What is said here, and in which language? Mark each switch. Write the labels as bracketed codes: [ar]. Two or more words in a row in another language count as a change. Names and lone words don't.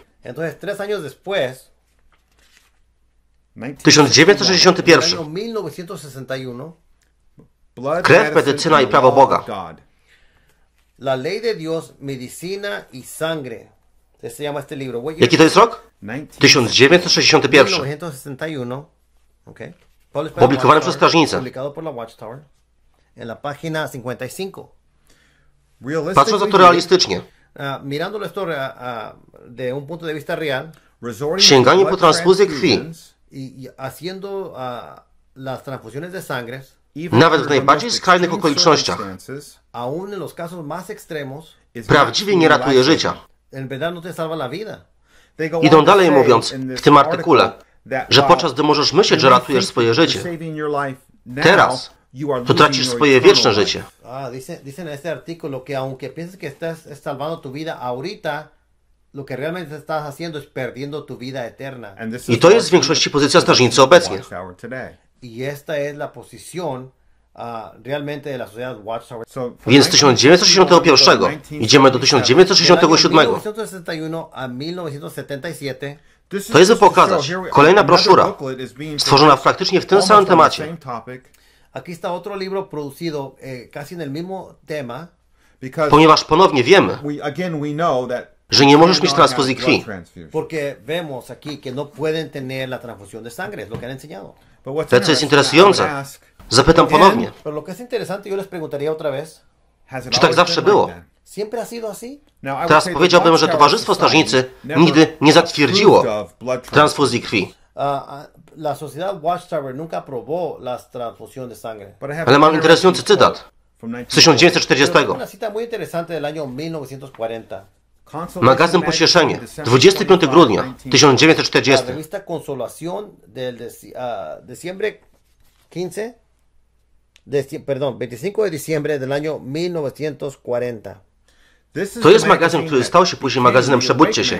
[es] Entonces, 3 años después, 1961, en 1961, [pl] krew, medycyna i prawo Boga. [es] La ley de Dios, medicina y sangre. Se llama este libro. [pl] Jaki to jest rok? 1961. 1961. Okay. Publikowany przez strażnicę. [es] Publicado por la Watchtower. En la página 55. [pl] Patrząc na to realistycznie, [es] Mirándolo esto de un punto de vista real, [pl] sięganie po transfuzję krwi, [es] y haciendo las transfusiones de sangre, [pl] nawet w najbardziej skrajnych okolicznościach, [es] aún en los casos más extremos, [pl] prawdziwie nie ratuje życia. [es] en verdad no te salva la vida. [pl] Idą dalej mówiąc w tym artykule, że podczas gdy możesz myśleć, że ratujesz swoje życie, teraz to tracisz swoje wieczne życie. [es] Dicen en este artículo que aunque pienses que estás salvando tu vida ahorita, lo que realmente estás haciendo es perdiendo tu vida eterna. [pl] I to jest w większości pozycja strażnicy obecnie. [es] Y esta es la posición realmente de la sociedad Watchtower. [pl] Więc z 1961 idziemy do 1967. [es] 1961 a 1977. [pl] To jest, by pokazać, kolejna broszura, stworzona praktycznie w tym samym temacie. [es] Aquí está otro libro producido casi en el mismo tema. [pl] Ponieważ ponownie wiemy, że nie możesz mieć transfuzji krwi. [es] Porque vemos aquí que no pueden tener la transfusión de sangre, es lo que han enseñado. [pl] To, co jest interesujące, zapytam ponownie, [es] Pero lo que es interesante, yo les preguntaría otra vez, [pl] czy tak zawsze było? [es] ¿siempre ha sido así? [pl] Teraz powiedziałbym, że Towarzystwo Strażnicy nigdy nie zatwierdziło transfuzji krwi. [es] La sociedad Watchtower nunca aprobó las transfusiones de sangre. [pl] Ale mam interesujący cytat z 1940. [es] Una cita muy interesante del año 1940. [pl] Magazyn Pocieszenie, 25 grudnia 1940. [es] La revista Consolación del diciembre 15 Perdón, 25 de diciembre del año 1940. [pl] To jest magazyn, który stał się później magazynem Przebudźcie się.